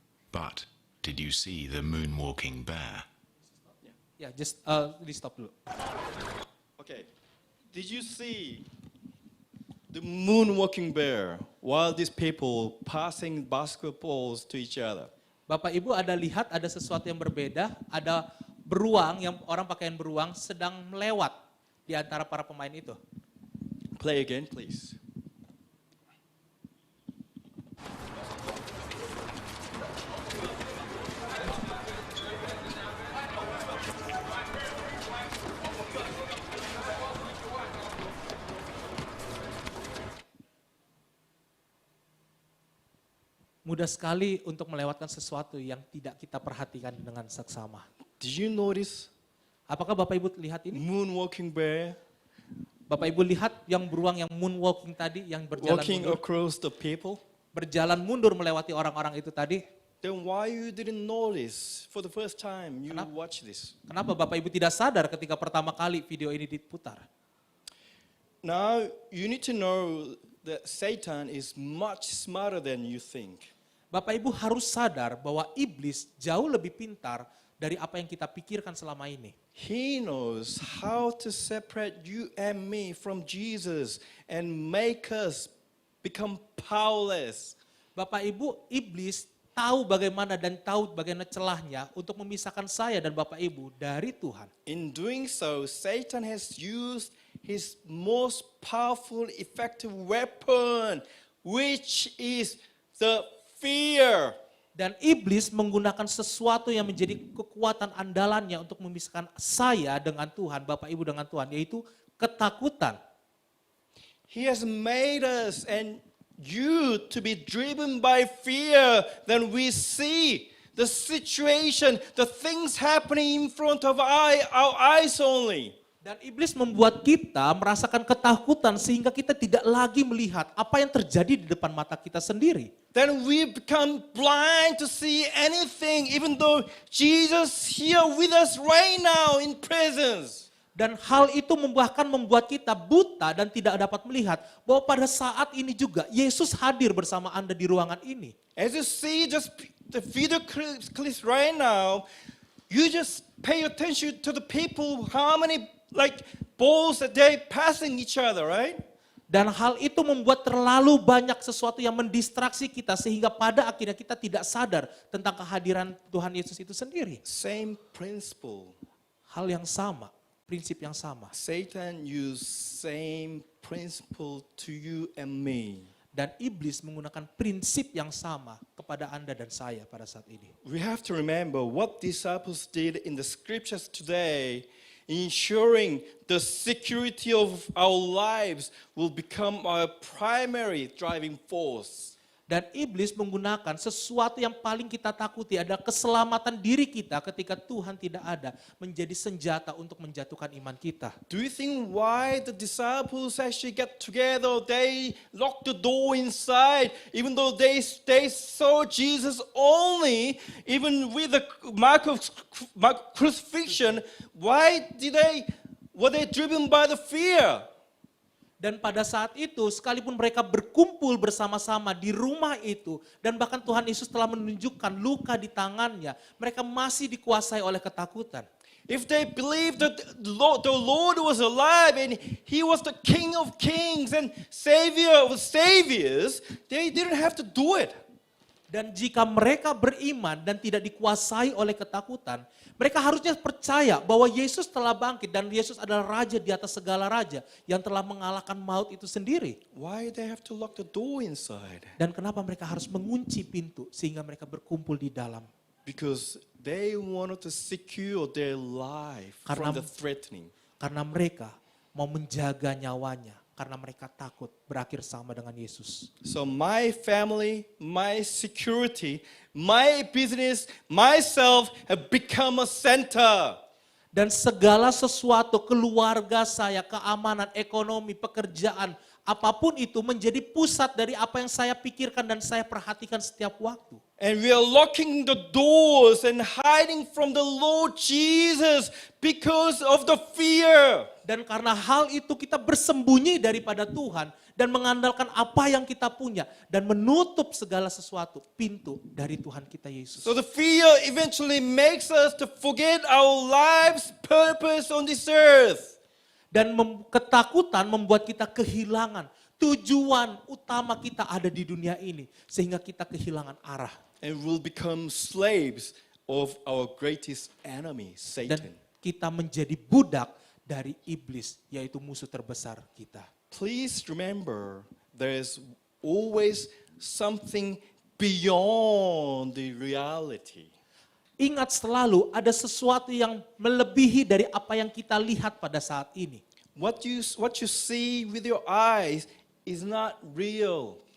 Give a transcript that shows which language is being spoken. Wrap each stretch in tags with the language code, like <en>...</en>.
<en>But did you see the moonwalking bear?</en> <id>Ya, just di stop dulu.</id> <en>Okay. Did you see the moonwalking bear while these people passing basketballs to each other.</en> <id>Bapak Ibu ada lihat ada sesuatu yang berbeda, ada beruang yang orang pakaian beruang sedang melewat di antara para pemain itu.</id> <en>Play again, please.</en> <id>Mudah sekali untuk melewatkan sesuatu yang tidak kita perhatikan dengan seksama.</id> <en>Did you notice</en> <id>Apakah Bapak Ibu lihat ini?</id> <en>moonwalking bear</en> <id>Bapak Ibu lihat yang beruang yang moonwalking tadi, yang</id> <en>walking across the people?</en> <id>berjalan mundur melewati orang-orang itu tadi.</id> <en>Then why you didn't notice for the first time you</en> <id>Kenapa?</id> <en>watch this?</en> <id>Kenapa Bapak Ibu tidak sadar ketika pertama kali video ini diputar?</id> <en>Now you need to know that Satan is much smarter than you think.</en> <id>Bapak Ibu harus sadar bahwa iblis jauh lebih pintar dari apa yang kita pikirkan selama ini.</id> <en>He knows how to separate you and me from Jesus and make us become powerless.</en> <id>Bapak Ibu, iblis tahu bagaimana dan tahu bagaimana celahnya untuk memisahkan saya dan Bapak Ibu dari Tuhan.</id> <en>In doing so, Satan has used his most powerful, effective weapon, which is the fear.</en> <id>Dan iblis menggunakan sesuatu yang menjadi kekuatan andalannya untuk memisahkan saya dengan Tuhan, Bapak Ibu dengan Tuhan, yaitu ketakutan.</id> <en>He has made us and you to be driven by fear. Then we see the situation, the things happening in front of our eyes only.</en> <id>Dan iblis membuat kita merasakan ketakutan sehingga kita tidak lagi melihat apa yang terjadi di depan mata kita sendiri.</id> <en>Then we become blind to see anything even though Jesus here with us right now in presence.</en> <id>Dan hal itu bahkan membuat kita buta dan tidak dapat melihat bahwa pada saat ini juga Yesus hadir bersama Anda di ruangan ini.</id> <en>As you see just the video clips right now, you just pay attention to the people, how many like balls that they passing each other, right?</en> <id>Dan hal itu membuat terlalu banyak sesuatu yang mendistraksi kita sehingga pada akhirnya kita tidak sadar tentang kehadiran Tuhan Yesus itu sendiri.</id> <en>Same principle.</en> <id>Hal yang sama, prinsip yang sama.</id> <en>Satan used same principle to you and me.</en> <id>Dan iblis menggunakan prinsip yang sama kepada Anda dan saya pada saat ini.</id> <en>We have to remember what disciples did in the scriptures today, ensuring the security of our lives will become our primary driving force.</en> <id>Dan iblis menggunakan sesuatu yang paling kita takuti adalah keselamatan diri kita ketika Tuhan tidak ada menjadi senjata untuk menjatuhkan iman kita.</id> <en>Do you think why the disciples actually get together, they lock the door inside, even though they saw Jesus only, even with the mark of crucifixion, were they driven by the fear?</en> <id>Dan pada saat itu, sekalipun mereka berkumpul bersama-sama di rumah itu, dan bahkan Tuhan Yesus telah menunjukkan luka di tangannya, mereka masih dikuasai oleh ketakutan.</id> <en>If they believed that the Lord was alive and He was the King of Kings and Savior of saviors, they didn't have to do it.</en> <id>Dan jika mereka beriman dan tidak dikuasai oleh ketakutan, mereka harusnya percaya bahwa Yesus telah bangkit dan Yesus adalah Raja di atas segala raja yang telah mengalahkan maut itu sendiri.</id> <en>Why they have to lock the door inside?</en> <id>Dan kenapa mereka harus mengunci pintu sehingga mereka berkumpul di dalam?</id> <en>Because they wanted to secure their life from the threatening.</en> <id>Karena mereka mau menjaga nyawanya. Karena mereka takut berakhir sama dengan Yesus.</id> <en>So my family, my security, my business, myself have become a center.</en> <id>Dan segala sesuatu, keluarga saya, keamanan, ekonomi, pekerjaan, apapun itu menjadi pusat dari apa yang saya pikirkan dan saya perhatikan setiap waktu.</id> <en>And we are locking the doors and hiding from the Lord Jesus because of the fear.</en> <id>Dan karena hal itu kita bersembunyi daripada Tuhan dan mengandalkan apa yang kita punya dan menutup segala sesuatu pintu dari Tuhan kita Yesus.</id> <en>So the fear eventually makes us to forget our life's purpose on this earth.</en> <id>Dan ketakutan membuat kita kehilangan tujuan utama kita ada di dunia ini sehingga kita kehilangan arah.</id> <en>And will become slaves of our greatest enemy,</en> <id>Dan</id> <en>Satan.</en> <id>kita menjadi budak dari iblis, yaitu musuh terbesar kita.</id> <en>Please remember, there is always something beyond the reality.</en> <id>Ingat selalu ada sesuatu yang melebihi dari apa yang kita lihat pada saat ini.</id> <en>What you see with your eyes is not real.</en>